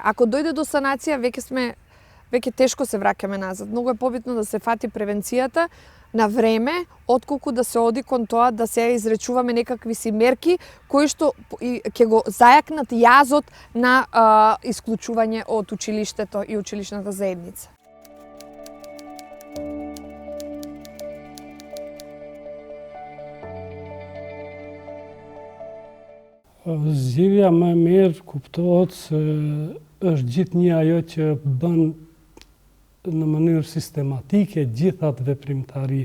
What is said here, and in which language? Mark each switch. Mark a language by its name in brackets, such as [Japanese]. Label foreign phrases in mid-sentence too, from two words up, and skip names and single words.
[Macedonian] Ако дојде до санација, веќе тешко се враќаме назад. Многу е побитно да се фати превенцијата на време, отколку да се оди кон тоа да се изречуваме некакви си мерки кои што ќе го зајакнат јазот на исклучување од училиштето и училишната заедница. [Albanian] Zgjidhja më e mirë kuptohet se është gjithnjë ajo që bën në mënyrë sistematike gjithat veprimtari.